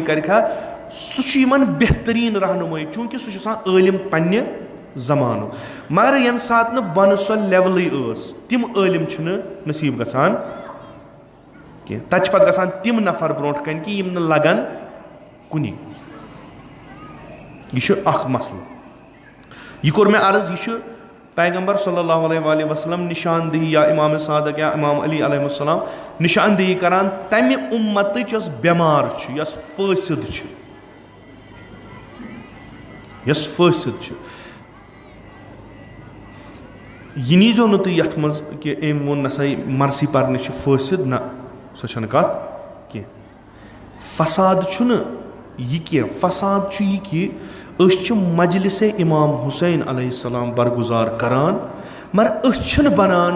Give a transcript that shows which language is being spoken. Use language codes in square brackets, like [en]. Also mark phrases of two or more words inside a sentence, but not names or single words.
[ks] کرکھا سُہ چھُ یِمن بہتریٖن رہنمٲیی چوٗنٛکہِ سُہ چھُ آسان عٲلِم پننہِ زمانُک مگر ییٚمہِ ساتہٕ نہٕ بۄنہٕ سۄ لیولٕے ٲس تِم عٲلِم چھِنہٕ نصیٖب گژھان کینٛہہ تتہِ چھِ پتہٕ گژھان تِم نفر برونٛٹھ کَنہِ کہِ یِم نہٕ لگن کُنی یہِ چھُ اکھ مسلہٕ یہِ کوٚر مےٚ عرض یہِ چھُ پیغمبر [ar] صلی اللہ علیہ وآلہ وسلم [ks] نشاندہی یا امام صادق یا امام علی [ar] علیہ السلام [ks] نشاندہی کران تمہِ اُمتٕچ یۄس بٮ۪مار چھِ یۄس فٲسِد چھِ یۄس فٲسِد چھِ یہِ نیٖزیو نہٕ تُہۍ یتھ منٛز کہِ أمۍ ووٚن نسا مرثی پرنہِ چھِ فٲسِد نہ سۄ چھنہٕ کتھ کینٛہہ فساد چھُنہٕ یہِ کینٛہہ فساد چھُ یہِ کہِ أسۍ چھِ مجلسے امام حسین [ar] علیہ السلام [ks] برگزار کران مگر أسۍ چھِنہٕ بنان